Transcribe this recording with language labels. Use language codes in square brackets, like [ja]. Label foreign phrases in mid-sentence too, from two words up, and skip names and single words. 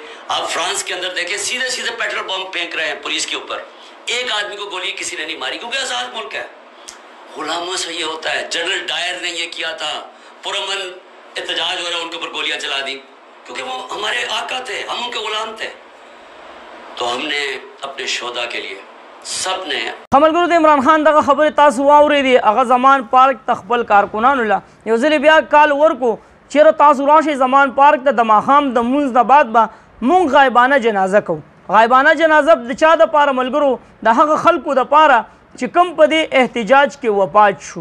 [ur] آپ فرانس کے اندر دیکھیں سیدھے سیدھے پیٹرول بم پھینک رہے ہیں پولیس کے اوپر، ایک آدمی کو گولی کسی نے نہیں ماری کیونکہ آزاد ملک ہے. غلاموں سے یہ ہوتا ہے. جنرل ڈائر نے یہ کیا تھا، پرامن احتجاج ہو رہا ہے ان کے اوپر گولیاں چلا دی کیونکہ وہ ہمارے آقا تھے، ہم ان کے غلام تھے. تو ہم نے اپنے شہداء کے لیے سب نے [ps] ملګرو د عمران خان دغه خبرې تاسو واورېدې، هغه زمان پارک ته خپل کارکنانو له یو ځلې بیا کال ورکو چیرې تاسو راشئ زمان پارک ته د ماښام د لمونځ نه بعد به مونږ غایبانه جنازه کوو. غایبانه جنازه د چا دپاره ملګرو؟ د هغه خلکو دپاره چې کوم په دې احتجاج کې وفات شو.